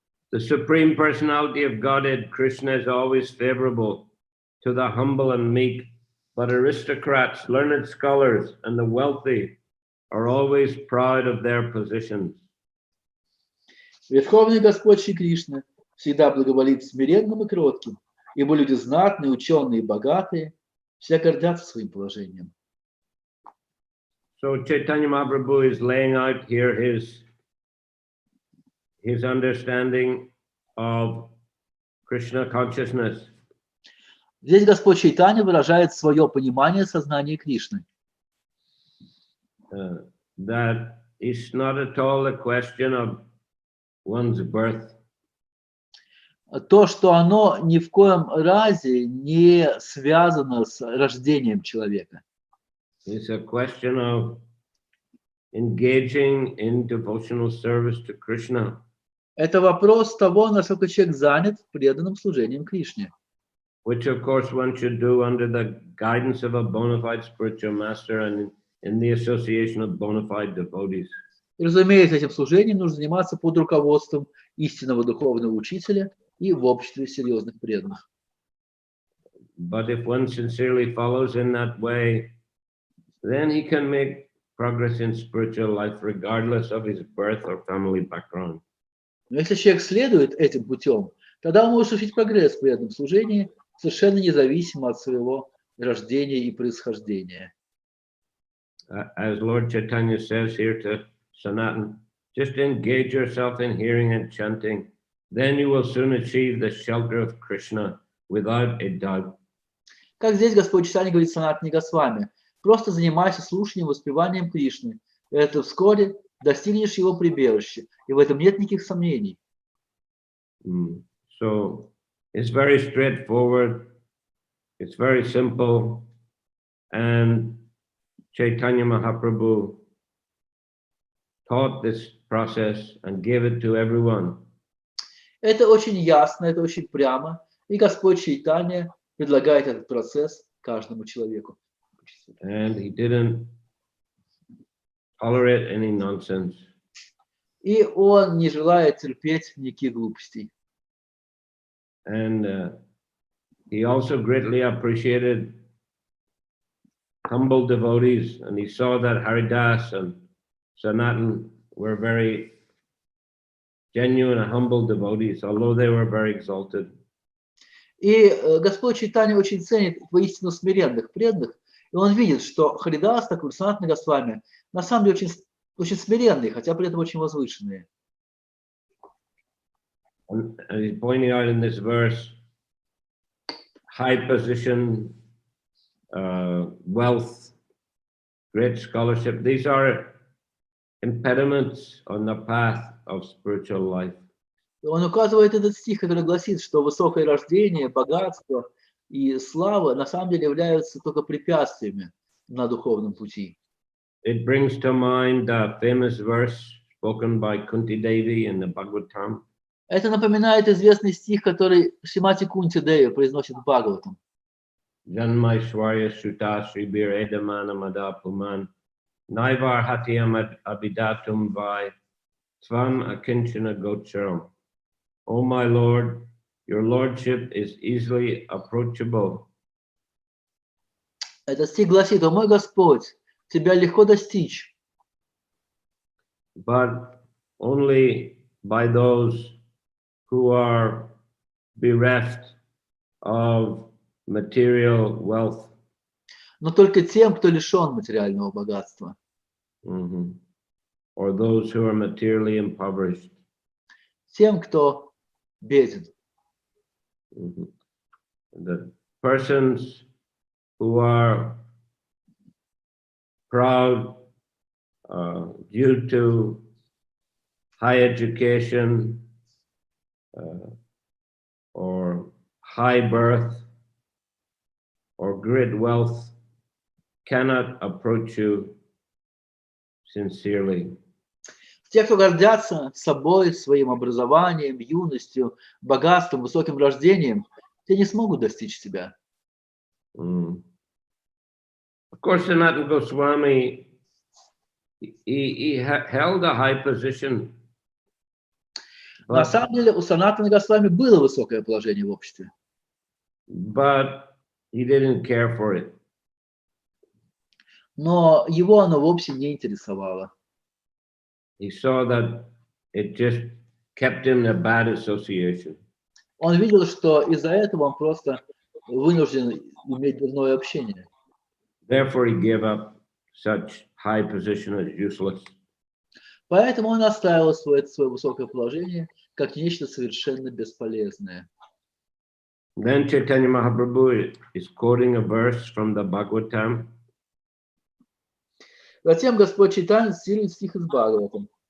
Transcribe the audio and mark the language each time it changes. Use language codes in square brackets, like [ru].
[en] The Supreme Personality of Godhead, Krishna, is always favorable to the humble and meek, but aristocrats, learned scholars, and the wealthy are always proud of their positions. [ru] Верховный Господь Шри Кришна всегда благоволит смиренным и кротким, ибо люди знатные, ученые и богатые все гордятся своим положением. [en] So Chaitanya Mahaprabhu is laying out here his understanding of Krishna consciousness. [ru] Здесь Господь Чайтанья выражает свое понимание сознания Кришны. [en] That is not at all a question of one's birth. [ru] То, что оно ни в коем разе не связано с рождением человека. [en] It's a question of engaging in devotional service to Krishna. [ru] Это вопрос того, насколько человек занят преданным служением Кришне. [en] Which of course one should do under the guidance of a bona fide spiritual master and in the association of bona fide devotees. [ru] И, разумеется, этим служением нужно заниматься под руководством истинного духовного учителя и в обществе серьезных преданных. [en] But if one sincerely follows in that way, then he can make progress in spiritual life regardless of his birth or family background. [ru] Но если человек следует этим путем, тогда он может совершить прогресс в преданном служении, совершенно независимо от своего рождения и происхождения. [en] As Lord Chaitanya says here to Sanatan, just engage yourself in hearing and chanting, then you will soon achieve the shelter of Krishna without a doubt. [ru] Как здесь Господь Чайтанья говорит Санатане Госвами, просто занимайся слушанием, воспеванием Кришны, и это вскоре достигнешь его прибежища, и в этом нет никаких сомнений. [en] So it's very straightforward, it's very simple, and Chaitanya Mahaprabhu taught this process and gave it to everyone. [ru] Это очень ясно, это очень прямо, и Господь Чайтанья предлагает этот процесс каждому человеку. [en] And he didn't tolerate any nonsense. [ru] И он не желает терпеть никаких глупостей. [en] And he also greatly appreciated humble devotees, and he saw that Haridas and Sanatan were very genuine and humble devotees, although they were very exalted. [ru] И Господь Чайтанья очень ценит воистину смиренных преданных, и он видит, что Харидас, так и Санатана Госвами, на самом деле очень смиренные, хотя при этом очень возвышенные. [en] And he's pointing out in this verse, high position, wealth, great scholarship, these are impediments on the path of spiritual life. [ru] И он указывает этот стих, который гласит, что высокое рождение, богатство и слава на самом деле являются только препятствиями на духовном пути. [en] It brings to mind the famous verse spoken by Kunti Devi in the Bhagavatam. [ru] Это напоминает известный стих, который Шримати Кунти Деви произносит в Бхагаватам. [sa] Janmaishwarya Shuta Shribir Edamana Mada Puman Naivar Hatiyam Abidatum Vai Svam Akinchana Gocharam. [en] O my Lord, your lordship is easily approachable. [ru] Этот стих гласит: «О мой Господь, тебя легко достичь». [en] But only by those who are bereft of material wealth. [ru] Но только тем, кто лишен материального богатства. [en] Or those who are materially impoverished. [ru] Тем, кто беден. [en] The persons who are proud due to high education or high birth or great wealth cannot approach you sincerely. [ru] Те, кто гордятся собой, своим образованием, юностью, богатством, высоким рождением, те не смогут достичь тебя. [en] Of course, Sanatana Goswami, he held a high position. [ru] На самом деле у Санатана Госвами было высокое положение в обществе. [en] But he didn't care for it. [ru] Но его оно вовсе не интересовало. [en] He saw that it just kept him in a bad association. [ru] Он видел, что из-за этого он просто вынужден иметь дурное общение. [en] Therefore, he gave up such high position as useless. [ru] Поэтому он оставил свое высокое положение как нечто совершенно бесполезное. [en] Then Chaitanya Mahaprabhu is quoting a verse from the Bhagavatam. [ru] Затем Господь Чайтанья цитирует стих из Бхагаватам.